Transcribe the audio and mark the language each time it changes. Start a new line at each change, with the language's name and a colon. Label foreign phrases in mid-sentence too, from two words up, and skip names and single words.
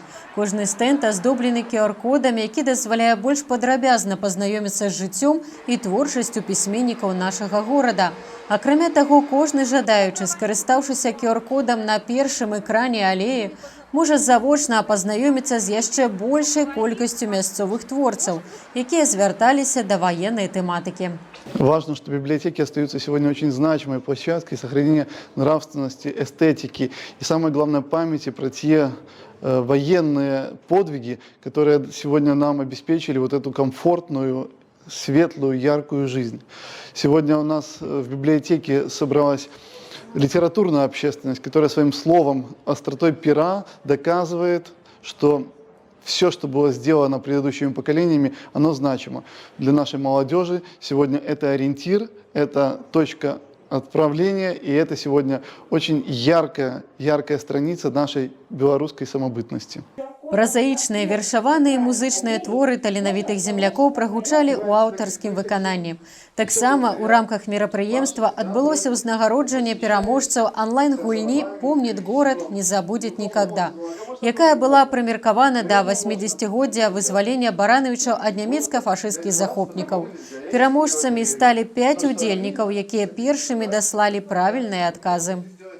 Belarusian: Кожны стэнд аздоблены QR-кодам, які дазваляе больш падрабязна пазнаёміцца з жыццём і творчасцю пісьменнікаў нашага горада. Акрамя таго, кожны жадаючы, скарыстаўшыся QR-кодам на першым экране алеі, можа завочна пазнаёміцца з яшчэ большай колькасцю мясцовых творцаў, якія звярталіся да ваеннай тэматыкі.
Russian: Важно, что библиотеки остаются сегодня очень значимой площадкой сохранения нравственности, эстетики и, самое главное, памяти про те военные подвиги, которые сегодня нам обеспечили вот эту комфортную, светлую, яркую жизнь. Сегодня у нас в библиотеке собралась литературная общественность, которая своим словом, остротой пера доказывает, что все, что было сделано предыдущими поколениями, оно значимо. Для нашей молодежи сегодня это ориентир, это точка отправления, и это сегодня очень яркая страница нашей белорусской самобытности.
Belarusian: Празаічныя, вершаваныя музычныя творы таленавітых землякоў прагучалі ў аўтарскім выкананні. Таксама ў рамках мерапрыемства адбылося ўзнагароджанне пераможцаў онлайн-гульні «Помнит город, не забудет никогда», якая была прымеркавана да 80-годдзя вызвалення Барановічаў ад нямецка-фашысцкіх захопнікаў. Пераможцамі сталі 5 удзельнікаў, якія першымі даслалі правільныя адказы.